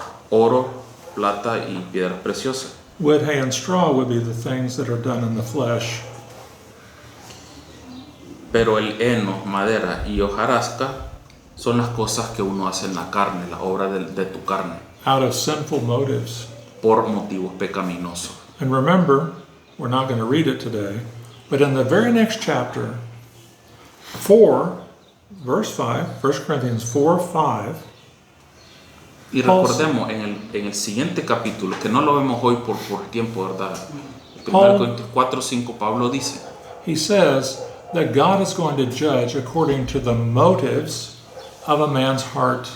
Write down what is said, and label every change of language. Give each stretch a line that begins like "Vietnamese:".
Spanish: oro, plata y piedras preciosas.
English: Wood, hay, and straw would be the things that are done in the flesh.
Spanish: Pero el heno, madera y hojarasca son las cosas que uno hace en la carne, la obra de tu carne,
English: Out of sinful motives.
Spanish: por motivos pecaminosos.
English: And remember, we're not going to read it today, but in the very next chapter, 4, verse 5, 1 Corinthians 4:5,
Spanish: Y
English: Paul-
Spanish: recordemos en el siguiente capítulo, que no lo vemos hoy por tiempo, ¿verdad?
English: Paul-
Spanish: 1 Corintios 4:5, Pablo dice
English: he says that God is going to judge according to the motives of a man's heart.